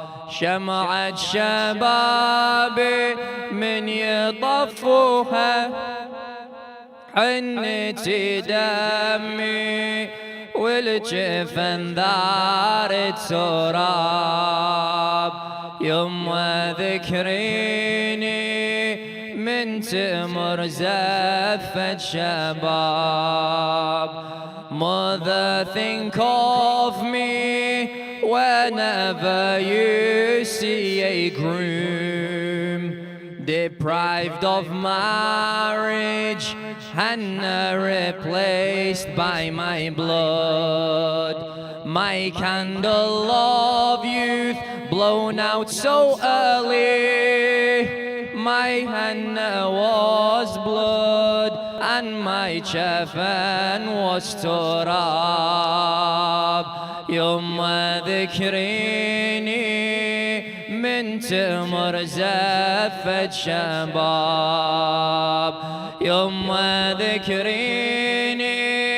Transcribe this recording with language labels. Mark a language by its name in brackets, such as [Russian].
[Arabic] شمعة شبابي من يطفوها حنتي دمي والجفن ذار تراب. يوم ذكريني من تمر زفت شباب. [English] Mother, think of me whenever you see a groom deprived of marriage and replaced by my blood. My candle of youth blown out so early. My Hannah was blood and my Chafan was turab. [Arabic] يوم ذكريني من تمر زفت شباب. يوم ذكريني